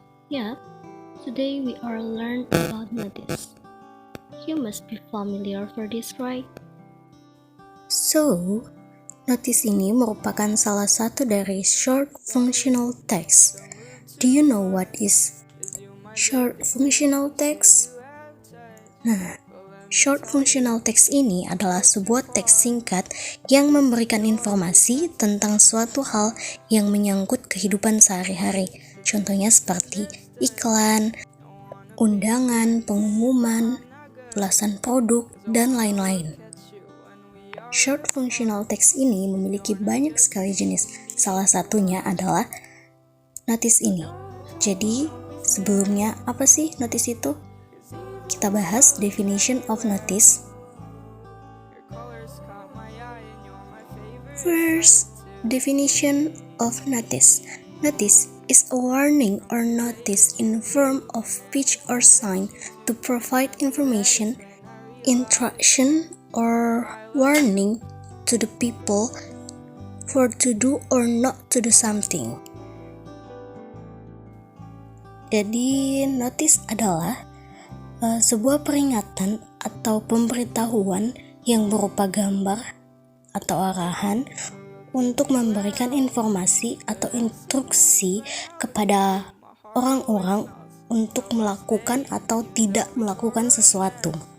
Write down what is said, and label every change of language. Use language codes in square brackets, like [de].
[en] Yeah, today we are learn about notice. You must be familiar for this, right? [id] So, notice ini merupakan salah satu dari short functional text. [en] Do you know what is short functional text? [id] Nah, short functional text ini adalah sebuah teks singkat yang memberikan informasi tentang suatu hal yang menyangkut kehidupan sehari-hari. Contohnya seperti iklan, undangan, pengumuman, ulasan produk, dan lain-lain. Short functional text ini memiliki banyak sekali jenis. Salah satunya adalah notice ini. Jadi, sebelumnya apa sih notice itu? Kita bahas [en] definition of notice. First, definition of notice. Notice is a warning or notice in form of speech or sign to provide information, instruction, or warning to the people for to do or not to do something. [id] Jadi, notice adalah sebuah peringatan atau pemberitahuan yang berupa gambar atau arahan untuk memberikan informasi atau instruksi kepada orang-orang untuk melakukan atau tidak melakukan sesuatu.